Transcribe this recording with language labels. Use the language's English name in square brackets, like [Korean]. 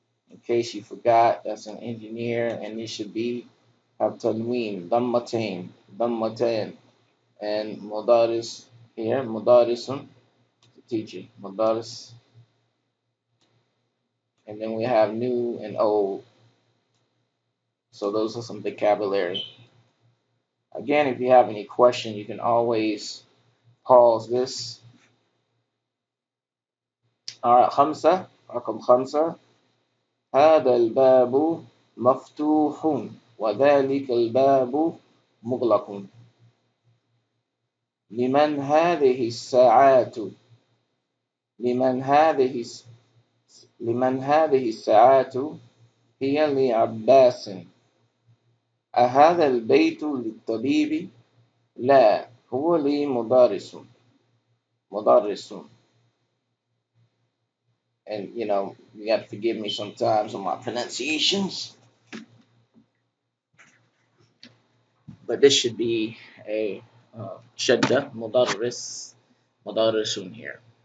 [English] In case you forgot, that's an engineer, and it should be have tanween, dammatain, and mudaris here, mudarisun, teacher, mudaris, and then we have new and old. So those are some vocabulary. Again, if you have any question, you can always pause this. All right, [Arabic] خمسة رقم خمسة. هذا الباب مفتوح وذلك الباب مغلق. لمن هذه الساعات لمن هذه لمن هذه الساعات هي لعباس. أهذا البيت للطبيب؟ لا، هو لمدرس. [English] And you got to forgive me sometimes on my pronunciations, but this should be a shadda mudarrisun here.